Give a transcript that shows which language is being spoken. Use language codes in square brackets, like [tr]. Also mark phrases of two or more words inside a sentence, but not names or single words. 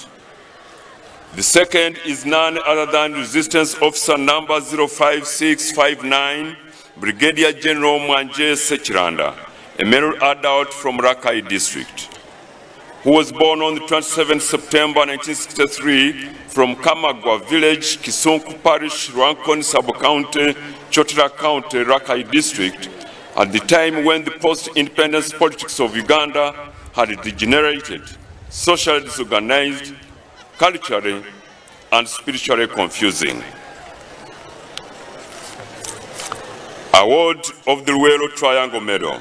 [en] The second is none other than Resistance Officer number 05659, Brigadier General Mwanje Sechiranda, a male adult from Rakai District, who was born on the 27th September 1963 from Kamagwa Village, Kisunku Parish, Rwankoni Sub-County, Chotara County, Rakai District, at the time when the post-independence politics of Uganda had degenerated, socially disorganized, culturally and spiritually confusing. Award of the Luwero Triangle Medal.